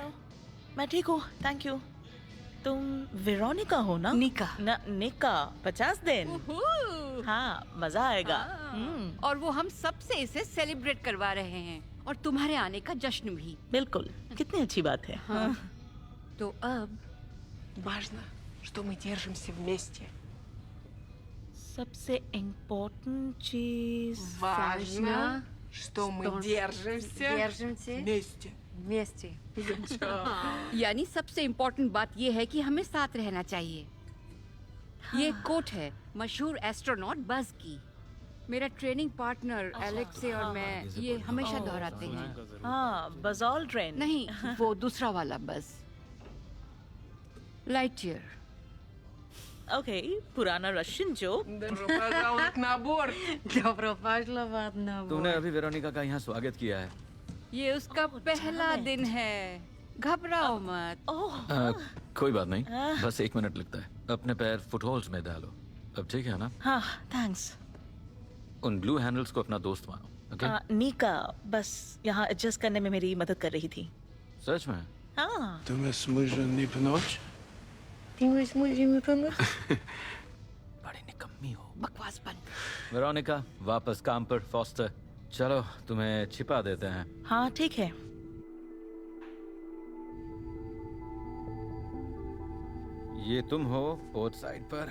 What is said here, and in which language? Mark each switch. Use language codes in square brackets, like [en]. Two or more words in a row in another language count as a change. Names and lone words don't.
[hi] आओ। मैं ठीक हूँ, [en] thank you. [hi] तुम वेरोनिका हो ना? निका। निका। 50 दिन। हाँ, मजा आएगा। और वो हम सबसे इसे सेलिब्रेट करवा रहे हैं और तुम्हारे आने का जश्न भी। बिल्कुल, कितनी अच्छी बात है। हाँ। तो अब [ru] Важно, что мы держимся вместе. [hi] सबसे इम्पोर्टेंट चीज। [ru] Важно, что мы держимся вместе. [hi] वमस्ते। यानी सबसे इम्पोर्टेंट बात ये है कि हमें साथ रहना चाहिए। ये कोट है मशहूर एस्ट्रोनॉट बज की। मेरा ट्रेनिंग पार्टनर एलेक्से और मैं ये हमेशा दोहराते हैं। हाँ, बज ऑल्ड्रिन। नहीं, वो दूसरा वाला बज। लाइटईयर। ओके, पुराना रशियन जोक। [ru] Добро пожаловать на борт. Добро пожаловать на [hi] तूने अभी वेरोनिका का यहाँ स्वागत किया है। ये उसका पहला दिन है। घबराओ मत। ओह, कोई बात नहीं, बस 1 मिनट लगता है। अपने पैर फुटहोल्स में डालो। अब ठीक है ना? हाँ, थैंक्स। उन ब्लू हैंडल्स को अपना दोस्त मानो। ओके? निका बस यहाँ एडजस्ट करने में मेरी मदद कर रही थी। सच में? हाँ। [ru] Думаю, сможем не помочь? [hi] बड़ी निकम्मी हो। बकवास बंद। वेरोनिका, वापस काम पर। फॉस्टर, चलो तुम्हें छिपा देते हैं। हाँ, ठीक है। ये तुम हो पोर्ट साइड पर।